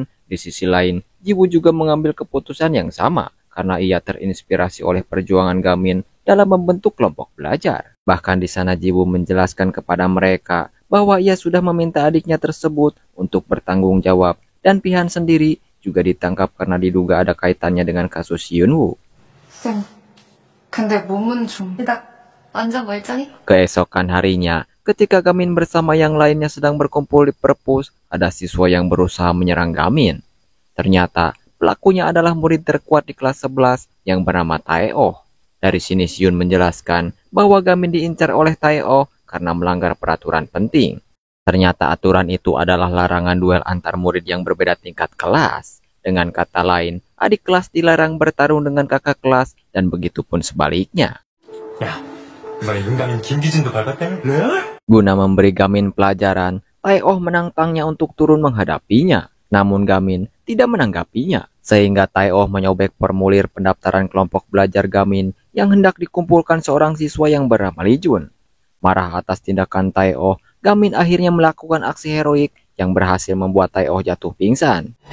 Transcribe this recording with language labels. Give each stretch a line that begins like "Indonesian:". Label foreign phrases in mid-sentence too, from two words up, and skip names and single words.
Indonesian: Di sisi lain, Jiwoo juga mengambil keputusan yang sama karena ia terinspirasi oleh perjuangan Gamin dalam membentuk kelompok belajar. Bahkan di sana Jiwoo menjelaskan kepada mereka bahwa ia sudah meminta adiknya tersebut untuk bertanggung jawab dan Pi Han sendiri juga ditangkap karena diduga ada kaitannya dengan kasus Hyunwoo.
Korean: 쌤, 근데 몸은 좀 딱 완전 멀쩡히?
Indonesian: Keesokan harinya, ketika Gamin bersama yang lainnya sedang berkumpul di perpus, ada siswa yang berusaha menyerang Gamin. Ternyata pelakunya adalah murid terkuat di kelas 11 yang bernama Tae-oh. Dari sini Hyun menjelaskan bahwa Gamin diincar oleh Tae-oh karena melanggar peraturan penting. Ternyata aturan itu adalah larangan duel antar murid yang berbeda tingkat kelas. Dengan kata lain, adik kelas dilarang bertarung dengan kakak kelas dan begitu pun sebaliknya.
Korean: 야, 이번에 윤가민 김기진도 밟았다며?
Indonesian: Guna memberi Gamin pelajaran, Tae-oh menantangnya untuk turun menghadapinya. Namun Gamin tidak menanggapinya, sehingga Tae-oh menyobek formulir pendaftaran kelompok belajar Gamin yang hendak dikumpulkan seorang siswa yang bernama Lee Jun. Marah atas tindakan Tae-oh, Gamin akhirnya melakukan aksi heroik yang berhasil membuat Tae-oh jatuh pingsan.